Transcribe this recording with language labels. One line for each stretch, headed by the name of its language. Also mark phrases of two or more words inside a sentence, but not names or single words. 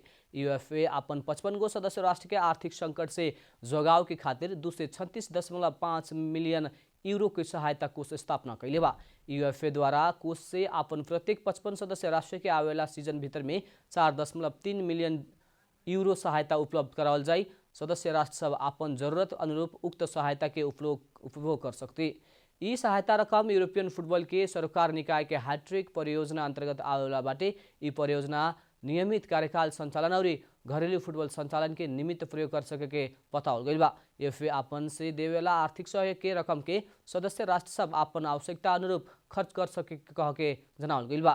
Bhojpuri: यूएफए अपन 55 गो सदस्य राष्ट्र के आर्थिक संकट से जोगाव के खातिर 236.5 मिलियन यूरो की सहायता कोष स्थापना कैले बा। यूएफए द्वारा कोष से अपन प्रत्येक 55 सदस्य राष्ट्र के आवेला सीजन भीतर में 4.3 मिलियन यूरो सहायता उपलब्ध करावल जाई। सदस्य राष्ट्र सब अपन जरूरत अनुरूप उक्त सहायता के उपभोग कर सकते। यी सहायता रकम यूरोपियन फुटबॉल के सरकार निकाय के हैट्रिक परियोजना अंतर्गत आवेला बाटे। यी परियोजना नियमित कार्यकाल संचालन और घरेलू फुटबॉल संचालन के निमित्त प्रयोग कर सके के बताओल गई बा। यूएफए अपन से देवेला आर्थिक सहयोग के रकम के सदस्य राष्ट्र सब अपन आवश्यकता अनुरूप खर्च कर सके कह के जनावल गई बा।